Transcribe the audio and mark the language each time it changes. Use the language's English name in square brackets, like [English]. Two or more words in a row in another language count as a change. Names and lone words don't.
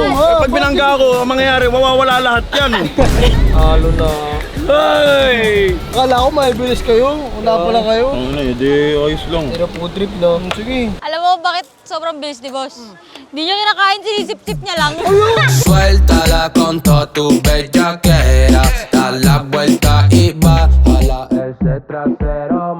[Filipino] agad. pag binangga ko, ang mangyayari, mawawala lahat yan. Halo na. Hey! Akala ko mabilis kayo. Wala pala kayo. Ang na, hindi, ayos lang. Pero [English] food trip [Filipino] na. Sige. Alam mo bakit sobrang bilis ni boss? Hindi niya kinakain, sinisip-sip niya lang. [Spanish] Suéltala con toda tu bellaquera, da la vuelta y baja ese trasero.